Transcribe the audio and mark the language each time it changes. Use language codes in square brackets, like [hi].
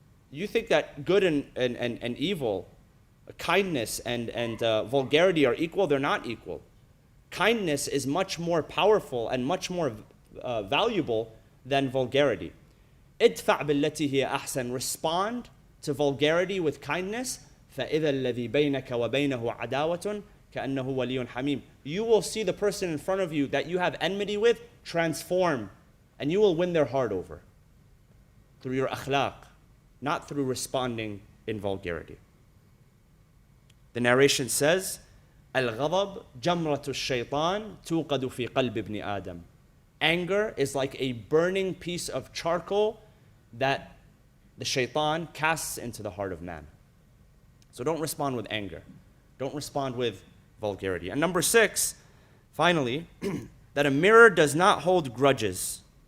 [en] You think that good and evil, kindness and vulgarity are equal. They're not equal. Kindness is much more powerful and much more valuable than vulgarity. [ar] ادفع بالتي هي أحسن. [en] Respond to vulgarity with kindness. [ar] فإذا الذي بينك وبينه عداوة كأنه ولي حميم. [en] You will see the person in front of you that you have enmity with transform, and you will win their heart over through your akhlaq, not through responding in vulgarity. The narration says, [ar] الغضب جمرة الشيطان توقد في قلب ابن آدم. [en] Anger is like a burning piece of charcoal that the shaitan casts into the heart of man. So don't respond with anger. Don't respond with vulgarity. And number 6, finally, that a mirror does not hold grudges.